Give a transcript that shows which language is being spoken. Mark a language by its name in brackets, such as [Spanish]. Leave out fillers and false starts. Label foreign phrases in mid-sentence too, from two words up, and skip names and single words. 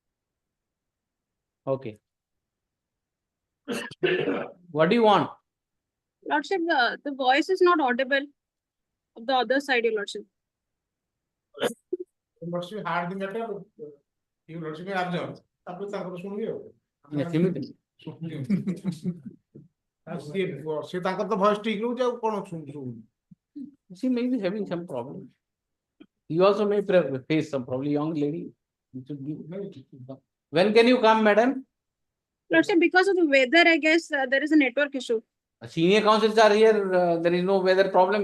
[English] Okay. What do you want? Lordship, the voice is not audible of the other side, Your Lordship. Lordship had the matter. You Lordship are absent. After that, Yes, immediately. [Odia] ସେ ତାଙ୍କର ତ voice ଠିକ ରହୁଛି ଆଉ କଣ ଶୁଣୁଛୁ? [English] She may be having some problem. You also may face some probably young lady. When can you come, madam? Lordship, because of the weather, I guess there is a network issue. Senior counsels are here. There is no weather problem.